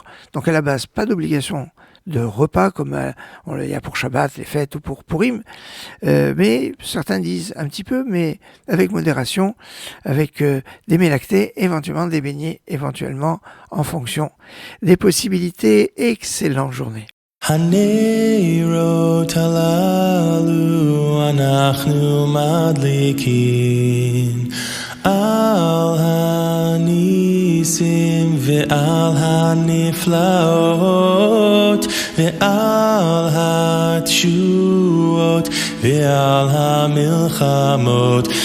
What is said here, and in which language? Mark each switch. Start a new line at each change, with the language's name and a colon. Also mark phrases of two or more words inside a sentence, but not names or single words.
French: Donc à la base, pas d'obligation de repas comme il y a pour Shabbat, les fêtes ou pour Purim, mais certains disent un petit peu, mais avec modération, avec des mets lactés, éventuellement des beignets, éventuellement en fonction des possibilités. Excellente journée.
Hebrew: הנרות הללו אנחנו מדליקין על הנסים ועל הנפלאות ועל התשועות ועל המלחמות